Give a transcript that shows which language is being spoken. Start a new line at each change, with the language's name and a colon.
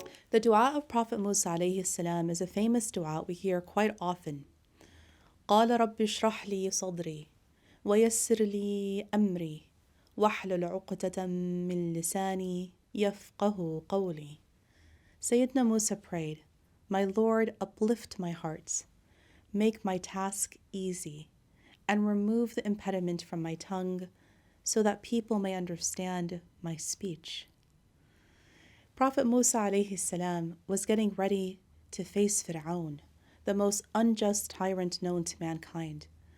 English: The dua of Prophet Musa alayhi salam is a famous dua we hear quite often.
Arabic: قال رب اشرح لي صدري ويسر لي أمري واحلل عقدة من لساني يفقه قولي.
English: Sayyidina Musa prayed, "My Lord, uplift my heart, make my task easy, and remove the impediment from my tongue, so that people may understand my speech." Prophet Musa alayhi salam was getting ready to face Pharaoh, the most unjust tyrant known to mankind.